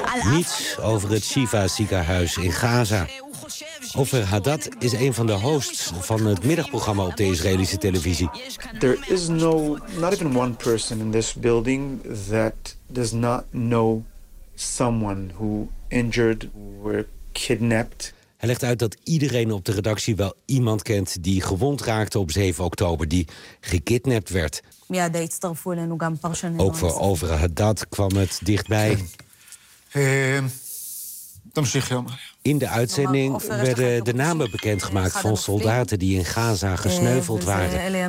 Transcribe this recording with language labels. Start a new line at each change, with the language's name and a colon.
Dutch: Niets over het Shifa-ziekenhuis in Gaza. Ofer Haddad is een van de hosts van het middagprogramma op de Israëlische televisie.
English: There is no, not even one person in this building that does not know someone who injured were kidnapped.
Dutch: Hij legt uit dat iedereen op de redactie wel iemand kent die gewond raakte op 7 oktober, die gekidnapt werd. Ja, de en ook aan personen. Ook voor Ofer Haddad kwam het dichtbij. In de uitzending werden de namen bekendgemaakt van soldaten die in Gaza gesneuveld waren.